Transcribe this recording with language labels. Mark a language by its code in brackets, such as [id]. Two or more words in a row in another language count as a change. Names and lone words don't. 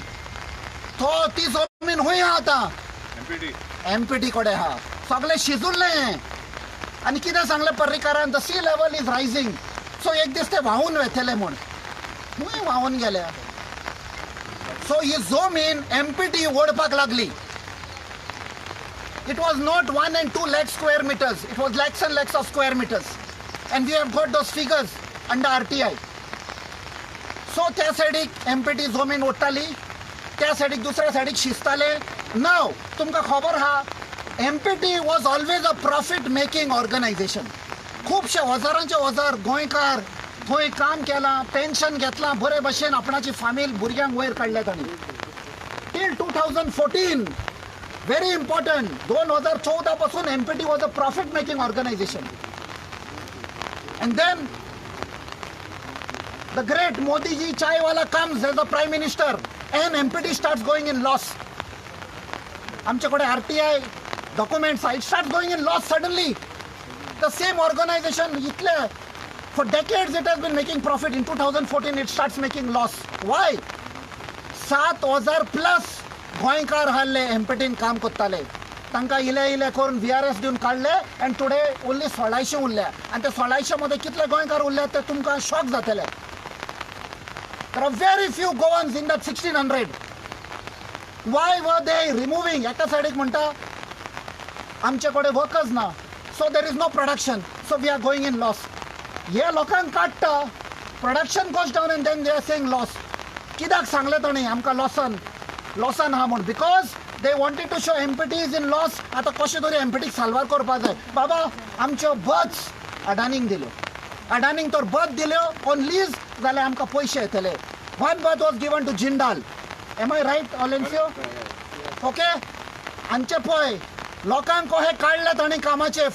[kok] तो ती जमीन खंय आहा आतां? एमपीटी कडेन आहा. सगळें शिजूल्लें. आनी कितें सांगलें पर्रीकारान? [en] the sea level is rising. [kok] सो एक दीस ते व्हांवून वेतले म्हूण. खंय व्हांवून गेले? सो ही जमीन एमपीटी ओडपाक लागली. [en] It was not 1 and 2 lakh square meters. It was lakhs and lakhs of square meters. And we have got those figures under RTI. [kok] So त्या सायडीक एमपीटी जमीन ओडटाली, त्या सायडीक दुसऱ्या सायडीक शिजताले. [en] नाव [kok] तुमकां खबर आहा [en] MPT was always a profit making organization. [kok] खुबशे हजारांचे हजार गोंयकार थंय काम केलां, पेन्शन घेतलां, बरे भशेन आपणाची फामील भुरग्यांक वयर काडल्या तांणी. [en] till 2014 very important. 2014 पासून MPT was a profit making organization. and then the great Modi ji chaiwala comes as the prime minister and MPT starts going in loss. आमच्याकडे RTI documents it starts going in loss suddenly. The same organization इतले for decades it has been making profit. In 2014 it starts making loss. [kok] Why? 7,000 plus गोंयकार हारले एमपीटीन काम करताले. तांकां इले इले करून VRS दिवन काडले [en] and today only 1600 [kok] उरल्या. आणि ते 1600 मध्ये कितले गोंयकार उरले ते तुमकां शॉक जातले. [en] There are very few Goans in that 1600. Why were they removing? [kok] एका सायडीक म्हणटा आमचे कडेन वर्कर्स ना, [en] so there is no production, so we are going in loss. [kok] हे लोकांक काडटा, [en] production goes down and then they are saying loss. [kok] कित्याक सांगले ताणी आमकां लॉसान आहा म्हूण? [en] बिकॉज they wanted to show MPT is in loss. [kok] आतां कशें तरी MPT साल्वार करपाक जाय. बाबा आमच्यो बर्थ्स अडानीक दिल्यो. अडानीक तर बर्थ दिल्यो [en] on lease [kok] जाल्यार आमकां पयशे येतले. [en] one berth was given to Jindal. am I right ऑलेन्सियो? okay. [kok] हांचे पळय लोकांक कशे काडले ताणी कामाचे.